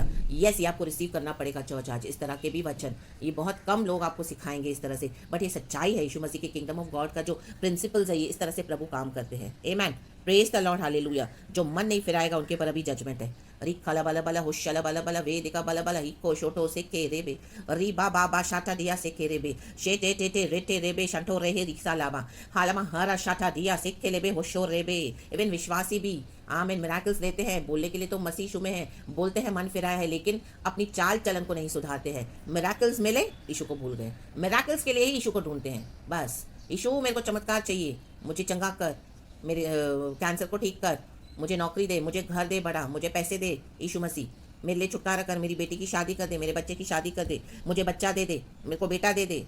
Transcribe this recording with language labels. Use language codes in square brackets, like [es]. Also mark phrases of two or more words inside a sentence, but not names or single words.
[hi] यस, ये आपको रिसीव करना पड़ेगा चर्च आज, इस तरह के भी वचन। ये बहुत कम लोग आपको सिखाएंगे इस तरह से, बट ये सच्चाई है। यीशु मसीह के [en] kingdom of God [hi] का जो प्रिंसिपल्स है, ये इस तरह से प्रभु काम करते हैं। आमेन, [en] praise the Lord, [hi] हालेलुया। जो मन नहीं फिराएगा उनके पर अभी जजमेंट है। री खला बला बला हुशला बला बला वेदिका बला बला हिको शोटो से केरे बे री बा बा बा शाटा दिया से केरे बे शेटे टेटे रेटे रे बे शंटो रहे रिक्सा लाबा हालमा हरा शाटा दिया से केले बे होशो रे बे। इवन विश्वासी भी आमेन मिराकल्स देते हैं, बोलने के लिए तो मसीह यीशु में है, बोलते हैं मन फिराया है, लेकिन अपनी चाल चलन को नहीं सुधारते हैं। मिराकल्स मिले, यीशु को भूल गए। मिराकल्स के लिए ही यीशु को ढूंढते हैं। बस यीशु मेरे को चमत्कार चाहिए, मुझे चंगा कर, मेरे कैंसर को ठीक कर, मुझे नौकरी दे, मुझे घर दे बड़ा, मुझे पैसे दे यीशु मसीह, मेरे लिए छुटकारा कर, मेरी बेटी की शादी कर दे, मेरे बच्चे की शादी कर दे, मुझे बच्चा दे दे, मेरे को बेटा दे दे।